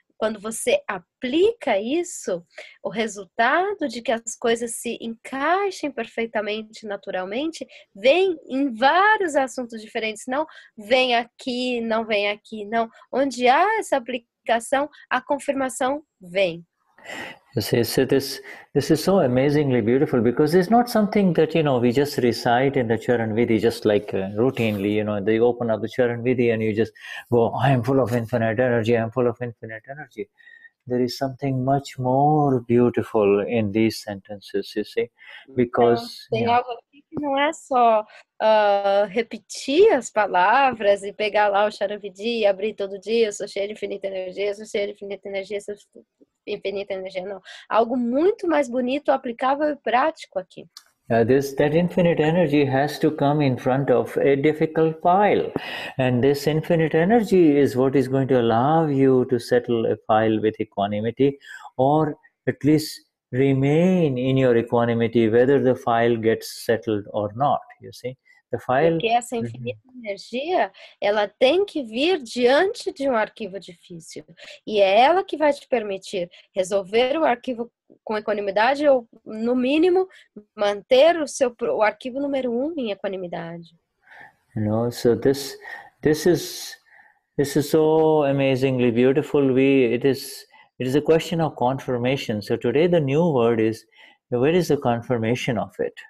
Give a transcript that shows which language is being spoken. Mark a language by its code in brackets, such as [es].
[pt] Quando você aplica isso, o resultado de que as coisas se encaixem perfeitamente, naturalmente, vem em vários assuntos diferentes. Não vem aqui, não vem aqui, não. Onde há essa aplicação, a confirmação vem. [en] You see, so this is so amazingly beautiful, because it's not something that we just recite in the Charan Vidhi just like routinely. They open up the Charan Vidhi and you just go, I am full of infinite energy, I am full of infinite energy. There is something much more beautiful in these sentences, you see, because [pt] tem algo aqui que não é só repetir as palavras e pegar lá o Charan Vidhi e abrir todo dia, eu sou cheio de infinita energia, eu sou cheio de infinita energia, eu sou infinita energia, não. Algo muito mais bonito, aplicável e prático aqui. [en] That infinite energy has to come in front of a difficult file, and this infinite energy is what is going to allow you to settle a file with equanimity, or at least remain in your equanimity whether the file gets settled or not, you see. [pt] Porque essa infinita energia, ela tem que vir diante de um arquivo difícil. E é ela que vai te permitir resolver o arquivo com equanimidade, ou, no mínimo, manter o arquivo número 1 em equanimidade. [en] So this is so amazingly beautiful. It is It is a question of confirmation. So today the new word is, where is the confirmation of it?